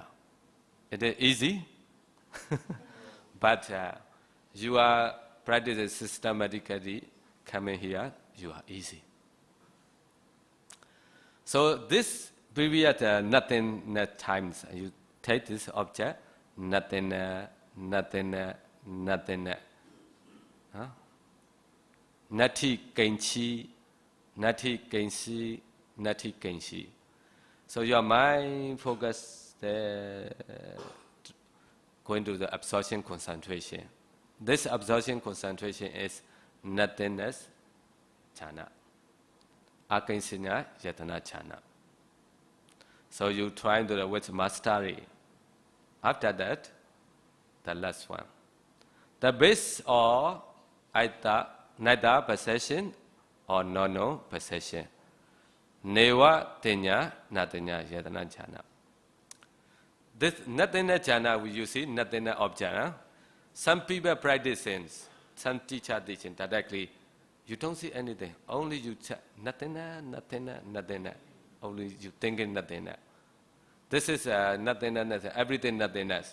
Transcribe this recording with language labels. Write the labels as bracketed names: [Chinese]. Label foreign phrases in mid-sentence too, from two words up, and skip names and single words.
[English] It is easy, but you are practicing systematically coming here, you are easy. So this previous nothingness times, you take this object, nothingness, nothingness, nothingness. [Pali] Nati kenchi, nati kenshi, nati kenshi. [English] So your mind focus going to the absorption concentration. This absorption concentration is nothingness jhana. [Pali] Akinsanya yatana jhana. [English] So you try to do it with mastery. After that, the last one. The base of neither possession or no possession. [Pali] Neva tenya natenya yatana jhana. [English] This nothingness jhana, you see, nothingness object. Huh? Some people practicing, some teacher teaching directly, you don't see anything. Only you check nothingness, nothingness, nothingness. Only you thinking nothingness. This is nothingness, everything nothingness.